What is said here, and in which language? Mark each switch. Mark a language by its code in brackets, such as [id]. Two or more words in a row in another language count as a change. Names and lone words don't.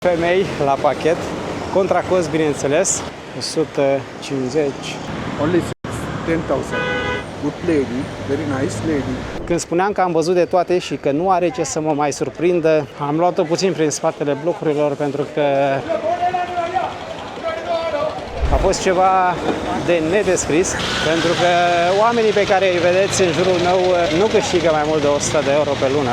[ro] Femei la pachet, contra cost, bineînțeles, 150. [en] Only 10,000. Good lady, very nice lady. [ro] Când spuneam că am văzut de toate și că nu are ce să mă mai surprindă, am luat-o puțin prin spatele blocurilor pentru că a fost ceva de nedescris, pentru că oamenii pe care îi vedeți în jurul meu nu câștigă mai mult de 100 de euro pe lună.